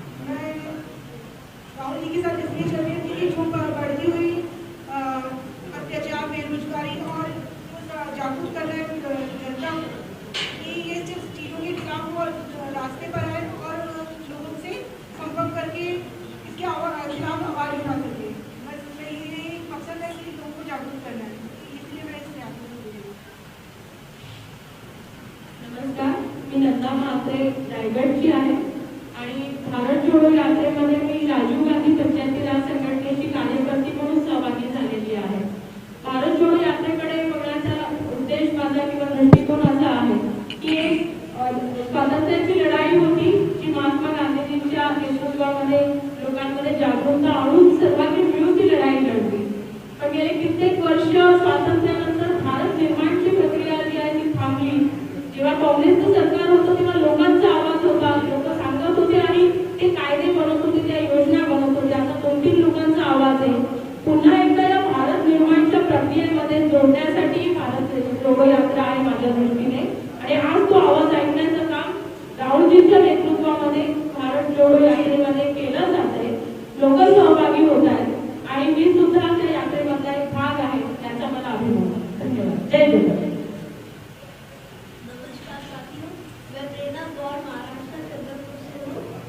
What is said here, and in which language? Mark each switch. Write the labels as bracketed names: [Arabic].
[Hindi] मैं राहुल जी के साथ इसलिए चल रही थी कि जो बढ़ती हुई अत्याचार, बेरोजगारी और जागरूक कर रहे जनता कि ये सिर्फ चीज़ों के खिलाफ वो रास्ते पर आए और लोगों से संपर्क करके इसके खिलाफ आवाज़ उठा सके। बस ये मकसद है कि लोगों को जागरूक करना है, इसलिए मैं इस यात्रा को जुड़ी हूँ। [Marathi] नमस्कार, मी नंदा म्हात्रे रायगडची आहे आणि भारत जोडो यात्रेमध्ये मी राजीव गांधी पंचायती राज संघटनेची कार्यकर्ती म्हणून सहभागी झालेली आहे। भारत जोडो यात्रेकडे बघण्याचा उद्देश माझा किंवा दृष्टिकोन असा आहे की एक स्वातंत्र्याची लढाई होती जी महात्मा गांधीजींच्या नेतृत्वामध्ये लोकांमध्ये जागरूकता आणून सर्वांनी मिळून ती लढाई लढली। पण गेले कित्येक वर्ष स्वातंत्र्यानंतर भारत निर्माणची प्रक्रिया जी आहे ती थांबली। जेव्हा काँग्रेसचं सरकार होतं तेव्हा लोकांचा आवाज होता, लोक सांगत होते आणि ते कायदे बनवत होते, त्या योजना बनवत होते। आता 2-3 लोकांचा आवाज आहे। पुन्हा एकदा या भारत निर्माणच्या प्रक्रियेमध्ये जोडण्यासाठी भारत जोडो यात्रा आहे माझ्या दृष्टीने आणि आज तो आवाज ऐकण्याचं काम राहुलजींच्या नेतृत्वामध्ये भारत जोडो यात्रेमध्ये केलं जात आहे। लोक सहभागी होत आहेत आणि मी सुद्धा त्या यात्रेमधला एक भाग आहे, त्याचा मला अभिमान आहे। धन्यवाद। जय जोडो। [Hindi] नमस्कार साथियों, मैं प्रेरणा गौर महाराष्ट्र चंद्रपुर से हूँ।